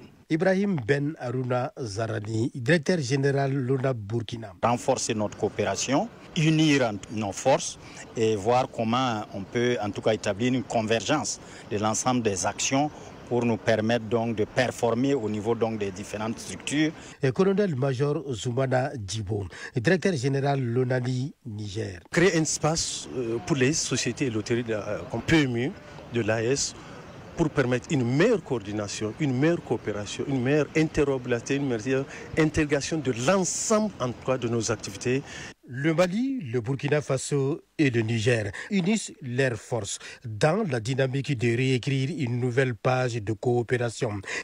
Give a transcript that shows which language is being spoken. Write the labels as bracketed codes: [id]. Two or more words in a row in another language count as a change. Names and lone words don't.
[fr] Ibrahim Ben Aruna Zarani, directeur général l'ONAP Burkina. Renforcer notre coopération, unir nos forces et voir comment on peut en tout cas établir une convergence de l'ensemble des actions pour nous permettre donc de performer au niveau donc des différentes structures. Et colonel-major Zoumana Djibo, directeur général l'ONALI Niger. Créer un espace pour les sociétés et loteries comme PMU de l'AES pour permettre une meilleure coordination, une meilleure coopération, une meilleure interopérabilité, une meilleure intégration de l'ensemble en tout cas de nos activités. Le Mali, le Burkina Faso et le Niger unissent leurs forces dans la dynamique de réécrire une nouvelle page de coopération.